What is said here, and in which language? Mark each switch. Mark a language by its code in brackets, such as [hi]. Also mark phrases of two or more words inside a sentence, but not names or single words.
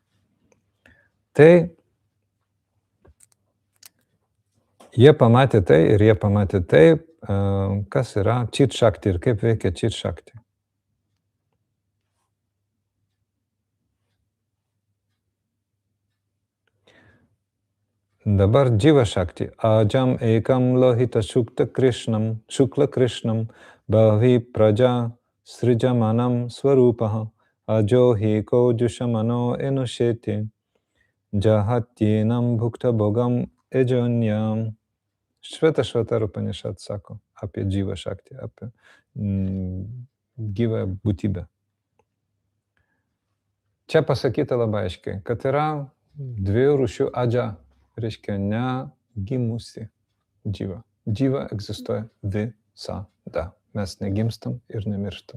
[lt] Tai jie pamatė tai ir jie pamatė tai, kas yra [sa] चित् शक्ति [lt] ir kaip veikia [sa] चित् शक्ति. [lt] Dabar [sa] जीव शक्ति. अजाम् एकां लोहित शुक्ल कृष्णां बह्वीः प्रजाः सृजमानां सरूपाः अजो ह्येको जुषमाणो ऽनुशेते जहात्येनां भुक्त भोगाम् अजोऽन्यः. [lt] Švetashvatara Upanishad sako apie [sa] जीव शक्ति, [lt] apie gyvą būtybę. Čia pasakyta labai aiškiai, kad yra dviejų rūšių adža, reiškia negimusi dživa. Dživa egzistuoja visada. Mes negimstam ir nemirštam.